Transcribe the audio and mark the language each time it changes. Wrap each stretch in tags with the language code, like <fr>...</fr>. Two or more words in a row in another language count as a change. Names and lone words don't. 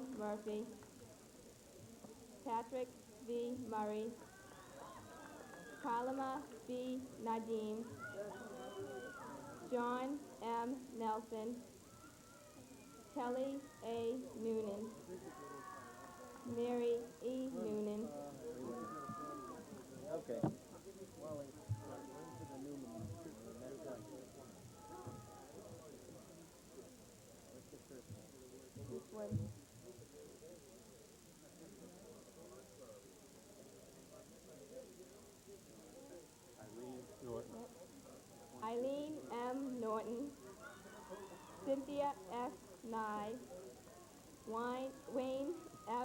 <en>Murphy, Patrick V. Murray, Kalima B. Nadim, John M. Nelson, Kelly A. Noonan, Mary E. Noonan, Okay. which was Eileen M. Norton, Cynthia F. Nye, Wayne F.</en>